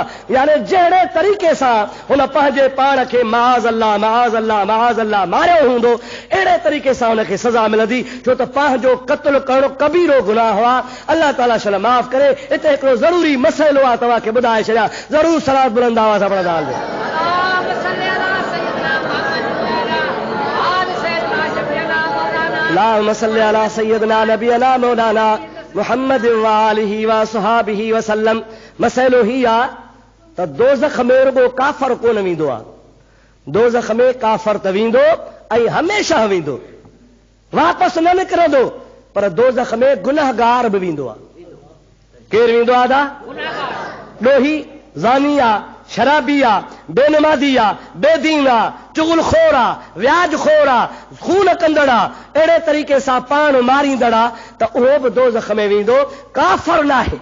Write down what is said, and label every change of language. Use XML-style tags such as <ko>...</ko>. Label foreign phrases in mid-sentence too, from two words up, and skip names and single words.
<sd>यानी जहिड़े तरीक़े सां हुन पंहिंजे पाण खे</sd> <ar>معاذ الله</ar> <sd>मारियो हूंदो, अहिड़े तरीक़े सां हुनखे सज़ा मिलंदी, छो त पंहिंजो क़त्ल करणो कबीरो गुनाह आहे। अल्लाह ताला शल माफ़ करे। हिते हिकिड़ो ज़रूरी मसइलो आहे, तव्हांखे ॿुधाए छॾियां, ज़रूरु सलात बुलंद आवाज़ सां पढ़ंदा हलिजो।</sd> <ar>اللهم صل على سيدنا نبينا مولانا محمد و آله و صحبه و سلم.</ar> <sd>मसइलो ही आहे त दोज़ख में रुगो काफ़र कोन वेंदो आहे, दोज़ख में काफ़र त वेंदो ऐं हमेशह वेंदो, वापसि न निकिरंदो, पर दोज़ख में गुनहगार बि वेंदो आहे। केरु वेंदो आहे दा? ॾोही, ज़ानी आहे, शराबी आहे, बेनमाज़ी आहे, बेदीन आहे, चुगलखोर आहे, व्याजखोर आहे, खून कंदड़ आहे, अहिड़े तरीक़े सां पाण मारींदड़ आहे, त उहो बि दोज़ख में वेंदो, काफ़र न आहे।</sd>